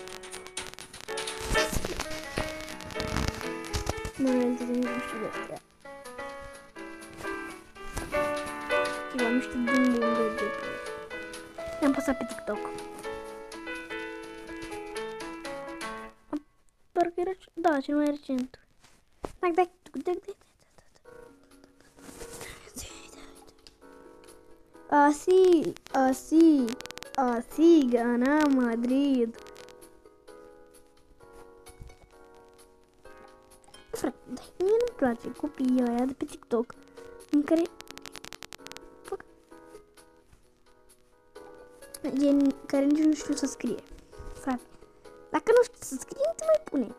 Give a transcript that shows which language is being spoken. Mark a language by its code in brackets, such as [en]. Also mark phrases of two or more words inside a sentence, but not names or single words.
[ro] Nu știu de astea. Eu am niște bun de i-am păsat pe TikTok. Parcă era, da, cel mai recent. [es] Así gana Madrid. [ro] Frate, dar mie nu-mi place copiii ăia de pe TikTok în care fac gen care nici nu știu să scrie. Frate, dacă nu știu să scrie, nu te mai pune.